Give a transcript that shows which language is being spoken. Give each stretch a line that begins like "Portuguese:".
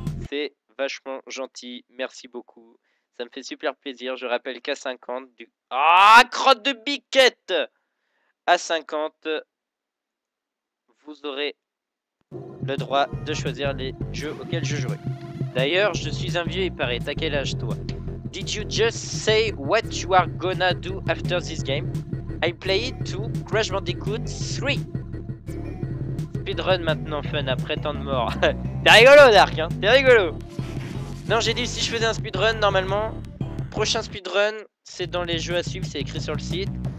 French: C'est vachement gentil, merci beaucoup. Ça me fait super plaisir, je rappelle qu'à 50 du... Ah, crotte de biquette. À 50, vous aurez le droit de choisir les jeux auxquels je jouerai. D'ailleurs, je suis un vieux et pareil, t'as quel âge toi?
English: Did you just say what you are gonna do after this game? I played to Crash Bandicoot 3.
French: Speedrun maintenant fun après tant de morts. T'es rigolo Dark, hein? T'es rigolo. Non, j'ai dit si je faisais un speedrun normalement. Prochain speedrun, c'est dans les jeux à suivre, c'est écrit sur le site.